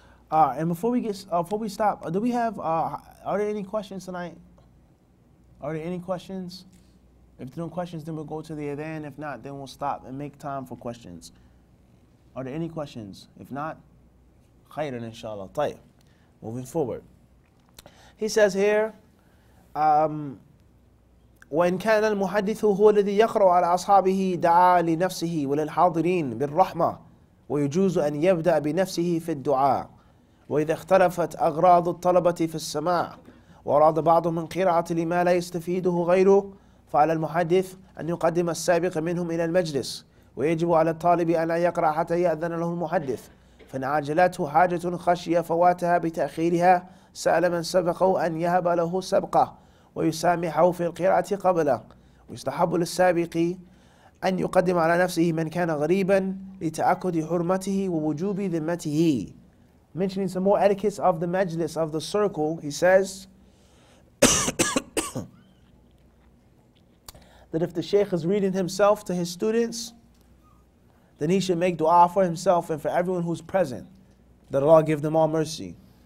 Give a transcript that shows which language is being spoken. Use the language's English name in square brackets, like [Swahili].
[English] And before we stop, do we have? Are there any questions tonight? Are there any questions? If there are no questions, then we'll go to the adhan. If not, then we'll stop and make time for questions. Are there any questions? If not, [Arabic] khairan inshallah. Tayyib. [English] Moving forward. He says here, [Arabic] وإن كان المحدث هو الذي يقرأ على أصحابه دعا لنفسه وللحاضرين بالرحمة ويجوز أن يبدأ بنفسه في الدعاء وإذا اختلفت أغراض الطلبة في السماع وأراد بعضهم من قراءة لما لا يستفيده غيره فعلى المحدث أن يقدم السابق منهم إلى المجلس ويجب على الطالب أن لا يقرأ حتى يأذن له المحدث فإن عاجلته حاجة خشية فواتها بتأخيرها سأل من سبقه أن يهب له سبقه ويسامحه في القراءة قبله ويستحب للسابق أن يقدم على نفسه من كان غريبا لتأكد حرمته ووجوب ذمته. [English] Mentioning some more etiquettes of the majlis, of the circle, he says that if the shaykh is reading himself to his students, then he should make dua for himself and for everyone who's present, that Allah give them all mercy.